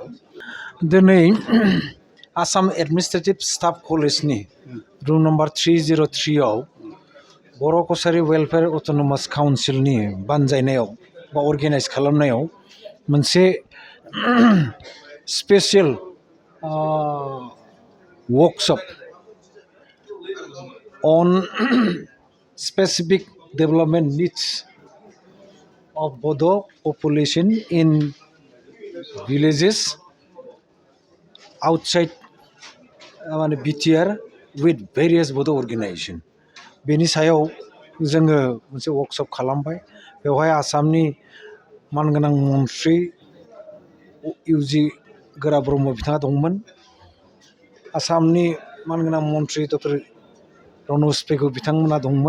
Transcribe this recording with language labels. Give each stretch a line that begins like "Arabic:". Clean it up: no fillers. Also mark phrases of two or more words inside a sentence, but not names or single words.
Bodo: दिनै आसाम एडमिनिस्ट्रेटिभ स्टाफ कलेजनि
English: room number
Bodo: 303 आव बर' कसारी वेलफेयार अट'नमास काउन्सिलनि बानजायनायाव बा अर्गेनाइज खालामनायाव मोनसे
English: special workshop on specific development needs of Bodo population in villages outside BTR with various Bodo organization.
Bodo: बेनि सायाव जोङो मोनसे वर्कशप खालामबाय। बेवहाय आसामनि मानगोनां मन्थ्रि इउजि गोरा ब्रह्म बिथाङा दंमोन। आसामनि मानगोनां मन्थ्रि डक्टर रनज पेगु बिथांमोना दंमोन।